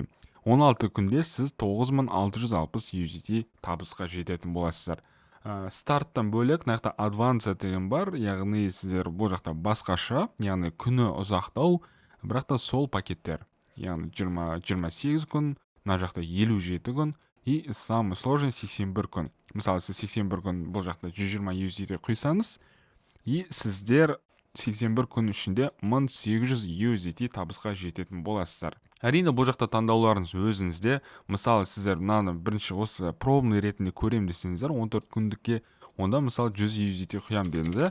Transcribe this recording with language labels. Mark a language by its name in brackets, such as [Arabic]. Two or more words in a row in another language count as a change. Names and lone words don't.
[Kazakh] 16 күнде сіз 9660 USDT табысқа жететін боласыздар. Старттан бөлек, мынақта Advanced деген бар, яғни сіздер бұл жақта басқаша, яғни күні ұзақтау, бірақ та сол пакеттер. Яғни 28 күн, мына жақта 57 күн [Russian] и самый сложный [Kazakh] 81 күн. Мысалы сіз 81 күн бұл жақта 120 USDT құйсаңыз, и сіздер 81 күн ішінде 1800 USDT табысқа жететін боласыздар. Әрине бұл жақта таңдауларыңыз өзіңізде. Мысалы сіздер мынаны бірінші осы пробный ретінде көрем десеңіздер, 14 күндікке онда мысалы 100 USDT құям дедіңіз.